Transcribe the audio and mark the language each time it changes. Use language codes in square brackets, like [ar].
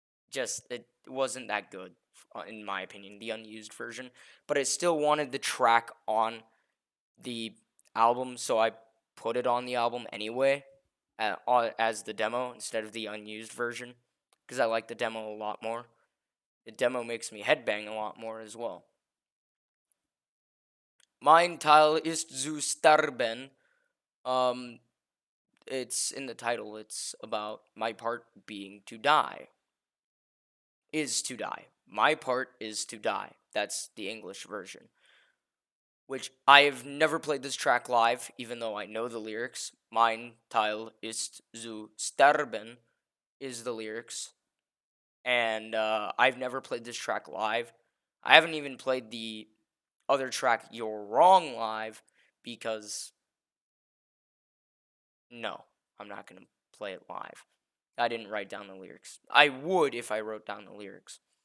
[en] Just it wasn't that good in my opinion, the unused version, but I still wanted the track on the album, so I put it on the album anyway as the demo instead of the unused version because I like the demo a lot more. The demo makes me headbang a lot more as well. [de] Mein Teil ist zu sterben. [en] Um, it's in the title. It's about my part being to die. Is to die. My part is to die. That's the English version. Which I have never played this track live, even though I know the lyrics. Mein Teil ist zu sterben is the lyrics. And I've never played this track live. I haven't even played the other track, You're Wrong, live because no, I'm not going to play it live. I didn't write down the lyrics. I would if I wrote down the lyrics.